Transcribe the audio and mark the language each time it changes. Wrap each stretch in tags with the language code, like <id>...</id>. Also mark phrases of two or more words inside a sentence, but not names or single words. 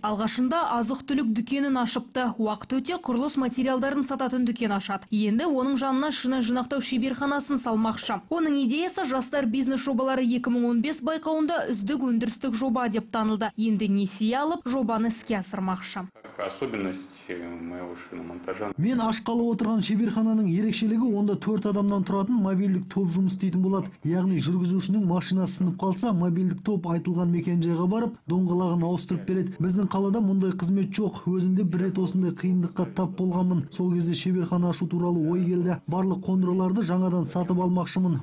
<kk>Алғашында азық-түлік дүкенін ашыпты. Уақыт өте құрылыс материалдарын сататын дүкен ашады. Енді оның жанына шина жинақтау шеберханасын салмақшы. Оның идеясы жастар бизнес жобалары 2015 байқауында үздік өндірістік жоба деп танылды. Енді несие алып, жобаны іске асырмақшы.</kk> <ru>Особенность моего шиномонтажа.</ru> <kk>Мен ашқалы отырған шеберхананың ерекшелігі онда 4 адамнан тұратын мобильдік топ жұмыс істейтін болады. Яғни жүргізушінің машинасы сынып қалса, мобильдік топ айтылған мекен-жайға барып, доңғалағын ауыстырып береді. Біздің қалада мұндай қызмет жоқ. Өзімде бір рет осындай қиындыққа тап болғанмын. Сол кезде шеберхана ашу туралы ой келді. Барлық қондырғыларды жаңадан сатып алмақшымын.</kk>